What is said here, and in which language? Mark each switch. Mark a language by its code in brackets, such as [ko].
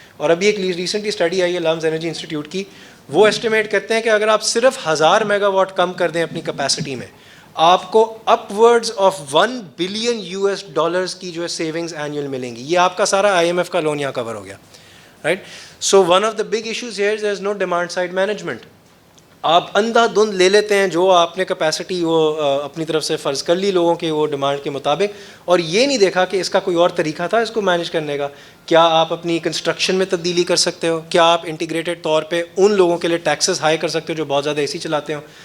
[ur] اور ابھی ایک ریسنٹلی اسٹڈی آئی ہے لمز انرجی انسٹیٹیوٹ کی, وہ ایسٹیمیٹ کرتے ہیں کہ اگر آپ صرف 1000 میگا واٹ کم کر دیں اپنی کیپیسٹی میں, آپ کو اپ ورڈز آف $1 بلین کی جو ہے سیونگز اینیول ملیں گی. یہ آپ کا سارا IMF کا لون یہاں کور ہو گیا, right. [en] So one of the big issues here there is no demand side management. [ur] آپ اندھا دھند لے لیتے ہیں جو آپ نے کیپیسٹی وہ اپنی طرف سے فرض کر لی لوگوں کے وہ ڈیمانڈ کے مطابق, اور یہ نہیں دیکھا کہ اس کا کوئی اور طریقہ تھا اس کو مینیج کرنے کا. کیا آپ اپنی کنسٹرکشن میں تبدیلی کر سکتے ہو, کیا آپ انٹیگریٹڈ طور پہ ان لوگوں کے لیے ٹیکسز ہائی کر سکتے ہو جو بہت زیادہ AC چلاتے ہو.